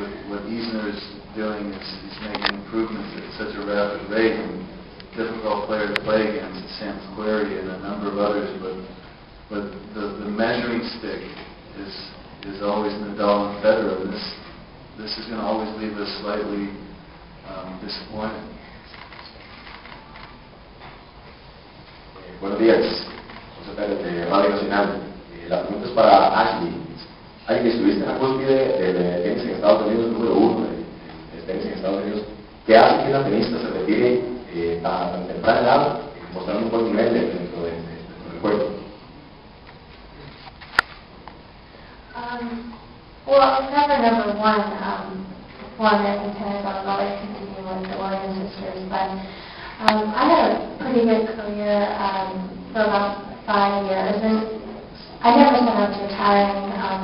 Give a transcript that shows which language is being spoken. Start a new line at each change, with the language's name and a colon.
English: What Isner is doing is he's making improvements at such a rapid rate, and difficult player to play against, Sam Querrey and a number of others, but the measuring stick is always Nadal and Federer. This is going to always leave us slightly disappointed.
Spanish: Buenos días, José Pérez de Radio Nacional. La pregunta es para Ashley. Ashley, estuviste en la cúspide del tenis en Estados Unidos, número 1 del tenis en Estados Unidos. ¿Qué hace que una tenista se retire tan temprana edad, mostrando un buen nivel dentro del juego?
English: Well, I was never number one in tennis. I was always competing with the Williams sisters, but I had a pretty good career for about 5 years, and I never said I was retiring.